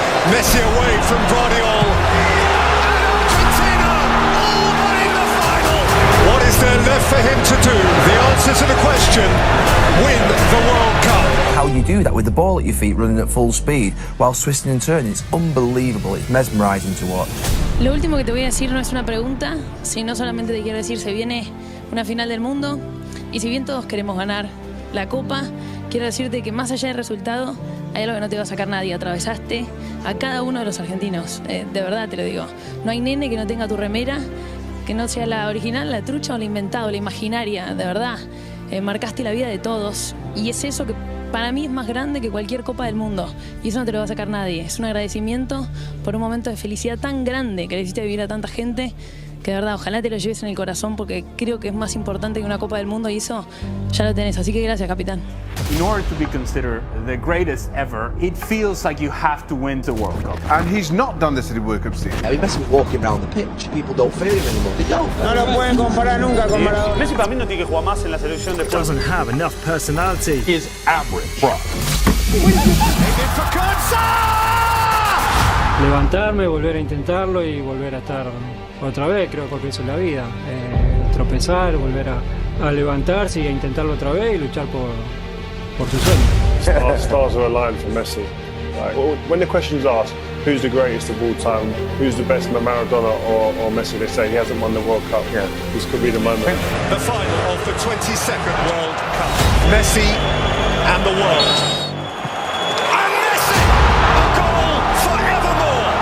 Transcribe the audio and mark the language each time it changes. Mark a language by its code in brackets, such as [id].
[en] Messi away from Guardiola, and Argentina all but in the final. What is there left for him to do? The answer to the question: win the World Cup. How you do that with the ball at your feet running at full speed while twisting and turning, it's unbelievable, it's mesmerizing to watch. [es] Lo último que te voy a decir no es una pregunta, sino solamente te quiero decir, se viene una final del mundo y si bien todos queremos ganar la Copa, quiero decirte que más allá del resultado hay algo que no te va a sacar nadie. Atravesaste a cada uno de los argentinos, de verdad te lo digo. No hay nene que no tenga tu remera, que no sea la original, la trucha o la inventada, la imaginaria, de verdad. Marcaste la vida de todos y es eso que para mí es más grande que cualquier Copa del Mundo y eso no te lo va a sacar nadie. Es un agradecimiento por un momento de felicidad tan grande que le hiciste vivir a tanta gente que de verdad ojalá te lo lleves en el corazón porque creo que es más importante que una Copa del Mundo y eso ya lo tenés, así que gracias, capitán. [en] In order to be considered the greatest ever, it feels like you have to win the World Cup. And he's not done this at the World Cup stage. I mean, Messi was walking around the pitch. People don't feel him anymore. They don't. [es] No lo pueden comparar nunca con Maradona. Messi para mí no tiene que jugar más en la selección de [en] Doesn't have enough personality. Is average. [es] Levantarme, volver a intentarlo y volver a estar otra vez, creo que eso es la vida. Tropezar, volver a levantarse y a intentarlo otra vez y luchar por su sueño. [en] Stars are aligned for Messi. Like, when the question's asked, who's the greatest of all time, who's the best, Maradona or Messi, they say he hasn't won the World Cup. Yeah. This could be the moment. The final of the 22nd World Cup. Messi and the world. And Messi, a goal forevermore.